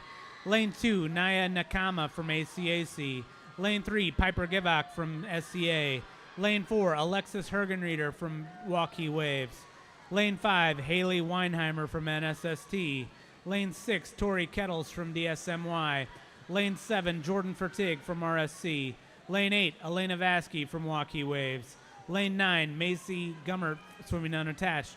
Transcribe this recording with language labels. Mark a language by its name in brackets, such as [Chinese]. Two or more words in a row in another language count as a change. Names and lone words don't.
[English] Lane 2, Naya Nakama from ACAC. Lane 3, Piper Givak from SCA. Lane 4, Alexis Hergenrieder from Waukee Waves. Lane 5, Haley Weinheimer from NSST. Lane 6, Tori Kettles from DSMY. Lane 7, Jordan Fertig from RSC. Lane 8, Elena Vasky from Waukee Waves. Lane 9, Macy Gummert swimming unattached.